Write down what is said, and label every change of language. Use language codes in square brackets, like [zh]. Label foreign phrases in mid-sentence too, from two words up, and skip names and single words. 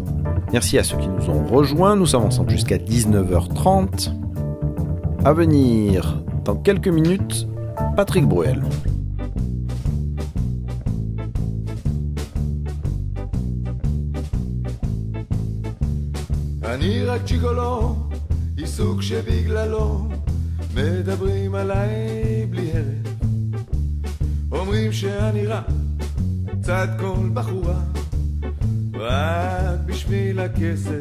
[fr] Merci à ceux qui nous ont rejoints, nous sommes ensemble jusqu'à 19h30. À venir, dans quelques minutes, Patrick Bruel. [he] אני רק ג'יגולו, עיסוק שבגללו מדברים עליי בלי הרף. אומרים שאני רע, צד כל בחורה, רק בשביל הכסף.